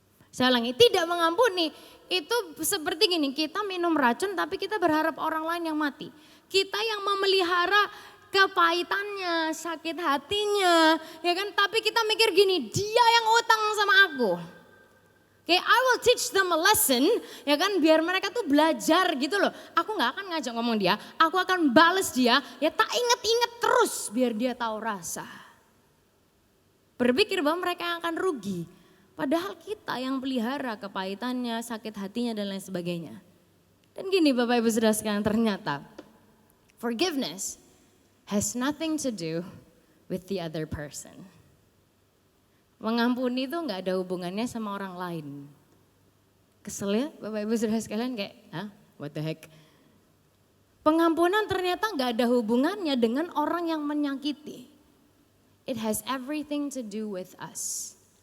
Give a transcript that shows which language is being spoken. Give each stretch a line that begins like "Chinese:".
Indonesian: Saya ulangi, tidak mengampuni itu seperti gini, kita minum racun tapi kita berharap orang lain yang mati. Kita yang memelihara kepahitannya, sakit hatinya, ya kan? Tapi kita mikir gini, dia yang utang sama aku.
English: Oke, I will teach them a lesson,
Indonesian: ya kan? Biar mereka tuh belajar gitu loh. Aku nggak akan ngajak ngomong dia, aku akan bales dia. Ya tak inget-inget terus, biar dia tahu rasa. Berpikir bahwa mereka yang akan rugi. Padahal kita yang pelihara kepahitannya, sakit hatinya dan lain sebagainya. Dan gini Bapak Ibu Saudara sekalian, ternyata
English: forgiveness has nothing to do with the other person.
Indonesian: Mengampuni itu nggak ada hubungannya sama orang lain. Kesel ya Bapak Ibu Saudara sekalian kayak,
English: what the heck.
Indonesian: Pengampunan ternyata nggak ada hubungannya dengan orang yang menyakiti.
English: It has everything to do with us.